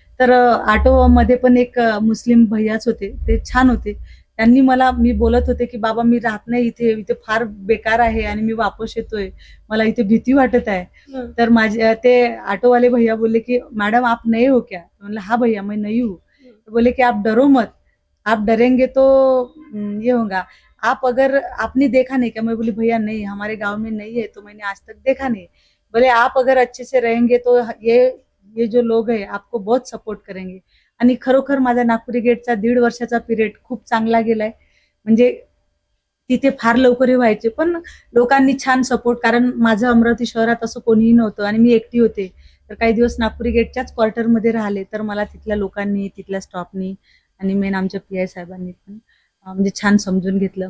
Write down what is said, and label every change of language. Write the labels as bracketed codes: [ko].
[mr] तर ऑटोमध्ये पण एक मुस्लिम भैयाच होते, ते छान होते. त्यांनी मी बोलत होते की बाबा मी राहत नाही इथे फार बेकार आहे आणि मी वापस येतोय, मला इथे भीती वाटत आहे. तर माझे ते ऑटोवाले भैया बोलले की मॅडम [hi] आप नए हो क्या. [mr] म्हणलं हा [hi] भैया मैं नई हूँ. बोले की आप डरो मत, आप डरेंगे तो ये होगा. आप अगर आपने देखा नहीं क्या. मैं बोली भैया नहीं, हमारे गांव में नहीं है तो मैंने आज तक देखा नहीं. बोले आप अगर अच्छे से रहेंगे तो ये जो लोग है आपको बहुत सपोर्ट करेंगे. [mr] आणि खरोखर माझा नागपुरी गेटचा 1.5 वर्षाचा पिरियड खूप चांगला गेलाय. म्हणजे तिथे फार लवकर व्हायचे पण लोकांनी छान सपोर्ट, कारण माझं अमरावती शहरात असं कोणीही नव्हतं आणि मी एकटी होते. तर काही दिवस नागपुरी गेटच्याच क्वार्टरमध्ये राहिले. तर मला तिथल्या लोकांनी, तिथल्या स्टॉफनी आणि मेन आमच्या PI साहेबांनी पण म्हणजे छान समजून घेतलं.